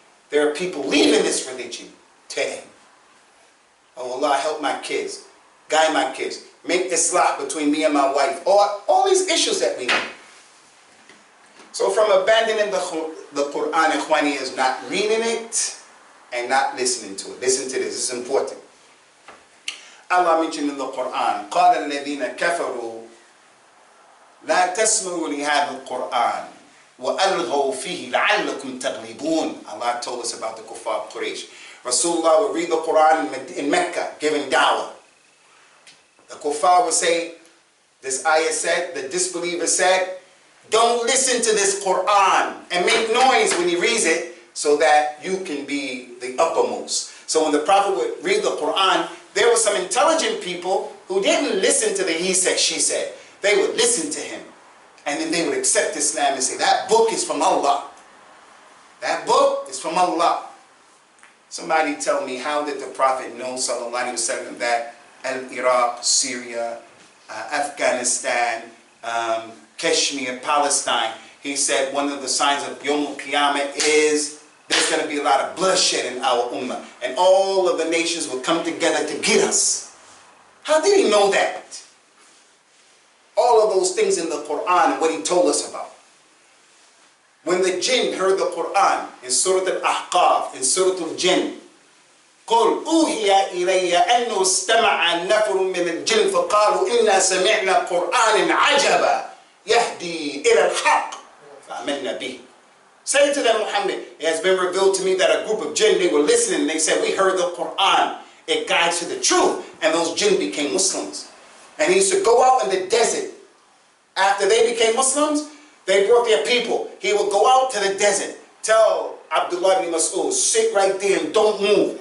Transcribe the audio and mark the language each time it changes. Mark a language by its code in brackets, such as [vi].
[en] There are people leaving this religion today. Oh Allah, help my kids, guide my kids, make islah between me and my wife, or all these issues that we have. So from abandoning the Quran, ikhwani, is not reading it and not listening to it. Listen to this, this is important. Allah mentioned in the Quran, [ar] قَالَ الَّذِينَ كَفَرُوا لَا تَسْمَعُوا لِهَذَا الْقُرْآنِ وَأَلْغَوْا فِيهِ لَعَلَّكُمْ تَغْلِبُونَ. [en] Allah told us about the kuffar Quraysh. Rasulullah would read the Quran in Mecca, giving da'wah. The kuffar would say, this ayah said, the disbeliever said, don't listen to this Quran and make noise when he reads it so that you can be the uppermost. So when the Prophet would read the Quran, there were some intelligent people who didn't listen to the he said, she said. They would listen to him. And then they would accept Islam and say, that book is from Allah. That book is from Allah. Somebody tell me, how did the Prophet know, sallallahu alaihi wasallam, that Iraq, Syria, Afghanistan, Kashmir, Palestine, he said one of the signs of Yawm al-Qiyamah is there's going to be a lot of bloodshed in our ummah. And all of the nations will come together to get us. How did he know that? All of those things in the Quran and what he told us about. When the jinn heard the Quran in Surah Al-Ahqaf, in Surah Al-Jinn, [ar] قُلْ أُوحِيَ إِلَيَّ أَنَّهُ اسْتَمَعَ نَفَرٌ مِّنَ الْجِنِّ فَقَالُوا إِنَّا سَمِعْنَا قُرْآنًا عَجَبًا يَهْدِي إِلَى الْحَقِّ فَآمَنَّا بِهِ. [en] Say to them, Muhammad, it has been revealed to me that a group of jinn, they were listening, and they said, we heard the Quran, it guides to the truth. And those jinn became Muslims. And he used to go out in the desert. After they became Muslims, they brought their people. He would go out to the desert, tell Abdullah ibn Mas'ud, sit right there and don't move.